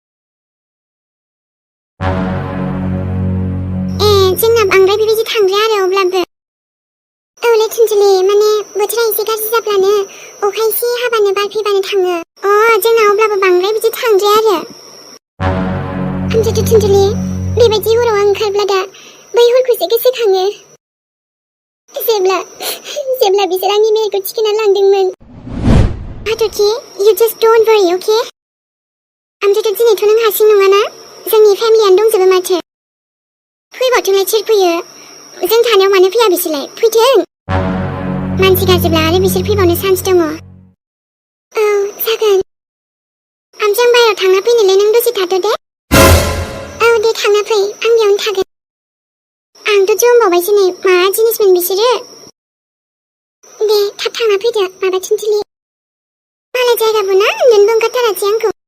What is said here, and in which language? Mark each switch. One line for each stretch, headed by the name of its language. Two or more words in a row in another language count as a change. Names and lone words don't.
Bodo: जोंना बांद्राय बेबायदि थांद्राया आरो अब्लाबो औलै थुनथुलि माने बोथोरा एसे गाज्रि जाब्लानो अखा एसे हाबानो बार फैबानो थाङो जोंना अब्लाबो बांद्राय बिदि थांद्राया आरो ओमफ्रायथ' थुनथुलि बेबायदि हराव आं ओंखारब्ला दा बै हरखौसो गोसोखाङो जेब्ला बिसोर आंनि मेलेमखौ थिखोना लांदोंमोन हाथरखि
English: you just don't worry okay
Bodo: ओमफ्रायथ' दिनैथ' नों हारसिं नङाना जोंनि फेमिलियानो दंजोबो माथो फैबावथोंलाय सोर फैयो जों थानायाव मानो फैया बिसोरलाय फैथों मानसि गाज्रिब्ला आरो बिसोर फैबावनो चान्स दङ जागोन ओमफ्राय आं बाहेरायाव थांना फैनोलै नों दसे थाथ' दे दे थांना फै आं बेयावनो थागोन आंथ' जमबावबायसो नै मा जिनिसमोन बिसोरो दे थाब थांना फैदो माबा थुनथुलि मालाय जायगाबो ना उन्दुनोबो ओंखारथारासै आंखौ